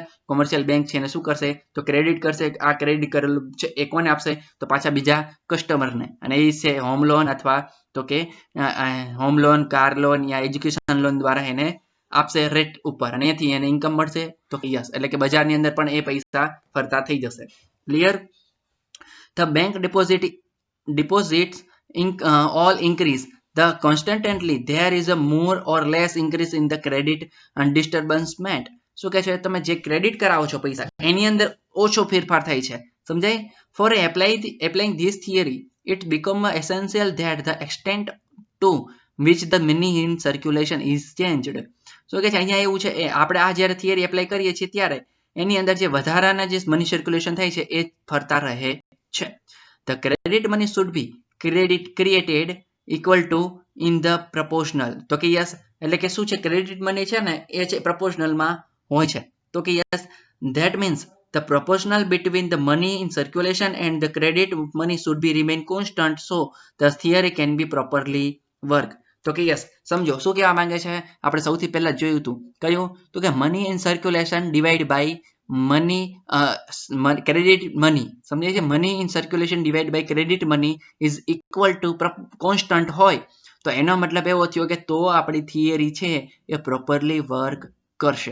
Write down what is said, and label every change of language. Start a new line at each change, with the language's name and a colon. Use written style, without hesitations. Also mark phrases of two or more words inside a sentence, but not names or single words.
English: commercial bank
Gujarati: છે એને શું કરશે તો ક્રેડિટ કરશે. આ ક્રેડિટ કરેલું છે એ કોને આપશે તો પાછા બીજા કસ્ટમરને, અને એ છે
English: home loan
Gujarati: અથવા તો કે
English: home loan, car loan
Gujarati: યા
English: education loan
Gujarati: દ્વારા એને આપશે રેટ ઉપર, અને એથી એને ઇન્કમ મળશે તો કે યસ. એટલે કે બજારની અંદર પણ એ પૈસા ફરતા થઈ જશે. ક્લિયર.
English: The bank deposits all increase the constantly there is a more or less increase in the credit and disbursement.
Gujarati: શું કહે છે, તમે જે ક્રેડિટ કરાવો છો પૈસા એની અંદર ઓછો ફેરફાર થાય છે, સમજાય.
English: For applying this theory it become essential that the extent to which the money in circulation is changed.
Gujarati: શું કહે છે અહીંયા એવું છે, એ આપણે આ જ્યારે
English: theory apply
Gujarati: કરીએ છીએ ત્યારે એની અંદર જે વધારાના જે
English: money circulation
Gujarati: થાય છે એ ફરતા રહે છે.
English: The credit money should be created equal to in the proportional.
Gujarati: તો કે યસ, એટલે કે શું છે
English: credit money
Gujarati: છે ને એ છે proportionalમાં હોય છે. તો કે યસ,
English: that means the proportional between the money in circulation and the credit money should be remain constant so the theory can be properly work.
Gujarati: તો કે યસ, સમજો શું કહેવા માંગે છે. આપણે સૌથી પહેલા જોયું હતું કયું, તો કે
English: money in circulation divide by money credit money,
Gujarati: સમજાય છે.
English: money in circulation divide by credit money is equal to constant
Gujarati: હોય તો એનો મતલબ એવો થયો કે તો આપણી થિયરી છે એ
English: properly work
Gujarati: કરશે.